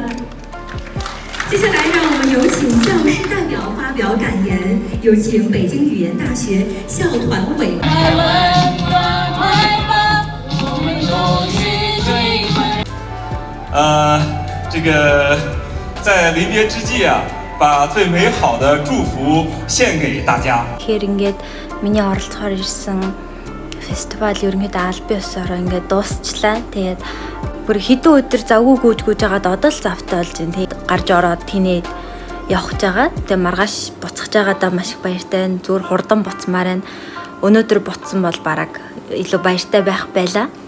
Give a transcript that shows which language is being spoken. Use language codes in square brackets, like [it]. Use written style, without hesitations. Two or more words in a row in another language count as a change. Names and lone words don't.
[zh] 接下来，让我们有请教师代表发表感言，有请北京语言大学校团委。这个在离别之际啊，把最美好的祝福献给大家。 [mn] Тэгэхээр ингээд миний оролцохоор ирсэн фестивал ерөнхийдөө аль бие усаараа ингээд дуусчлаа. Тэгээд бүр хэдэн өдөр завгүй гүйж байгаад одоо л завтай болж байна. Тэгээд гарч ороод тийнээд явах гэж байгаа. Тэгээд маргааш буцах байгаадаа маш их баяртай. Зүгээр хурдан буцмаар байна. Өнөөдөр буцсан бол бараг илүү баяртай байх байлаа.